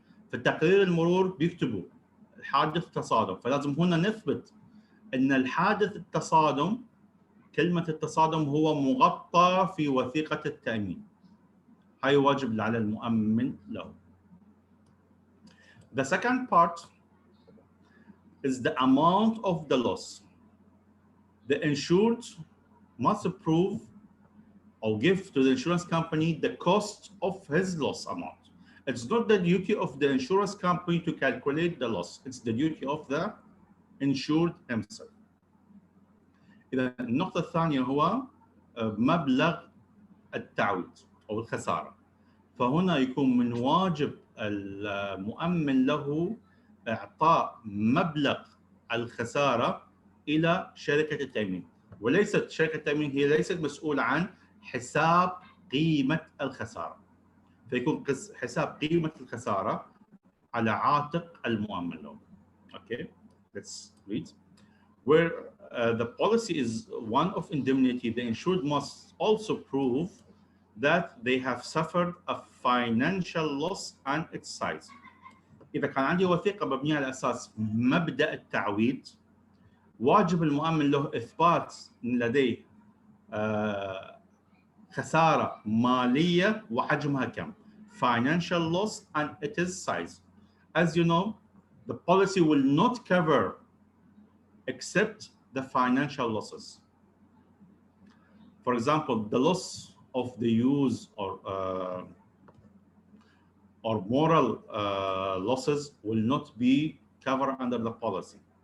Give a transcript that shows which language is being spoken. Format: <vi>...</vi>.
<ar>في التقرير المرور بيكتبوا الحادث تصادم، فلازم هنا نثبت أن الحادث التصادم، كلمة التصادم هو مغطى في وثيقة التأمين. هاي واجب على المؤمن له.</ar> <en>The second part is the amount of the loss. The insured must prove or give to the insurance company the cost of his loss amount. It's not the duty of the insurance company to calculate the loss. It's the duty of the insured himself.</en> <ar>إذا النقطة الثانية هو مبلغ التعويض أو الخسارة. فهنا يكون من واجب المؤمن له إعطاء مبلغ الخسارة إلى شركة التأمين، وليست شركة التأمين هي ليست مسؤولة عن حساب قيمة الخسارة، فيكون حساب قيمة الخسارة على عاتق المؤمن له. Okay.</ar> <en>Let's read. Where the policy is one of indemnity, the insured must also prove that they have suffered a financial loss and its size.</en> <ar>إذا كان عندي وثيقة مبنية على أساس مبدأ التعويض، واجب المؤمن له إثبات أن لديه خسارة مالية وحجمها كم.</ar> <en>Financial loss and its size. As you know, the policy will not cover except the financial losses. For example, the loss of the use or moral losses will not be covered under the policy.</en>